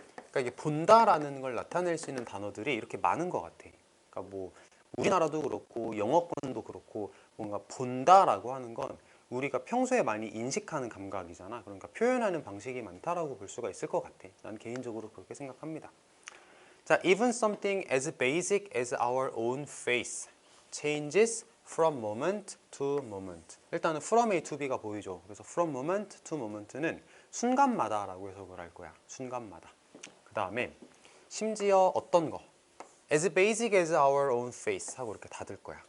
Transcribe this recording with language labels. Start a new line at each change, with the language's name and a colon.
Korean: 그러니까 이게 본다라는 걸 나타낼 수 있는 단어들이 이렇게 많은 것 같아. 그러니까 뭐 우리나라도 그렇고 영어권도 그렇고 뭔가 본다라고 하는 건 우리가 평소에 많이 인식하는 감각이잖아. 그러니까 표현하는 방식이 많다라고 볼 수가 있을 것 같아. 난 개인적으로 그렇게 생각합니다.
English: 자, even something as basic as our own face changes from moment to moment.
Korean: 일단은 from A to B가 보이죠. 그래서
English: from moment to moment
Korean: 는 순간마다 라고 해석을 할 거야. 순간마다. 그 다음에 심지어 어떤 거
English: as basic as our own face
Korean: 하고 이렇게 닫을 거야.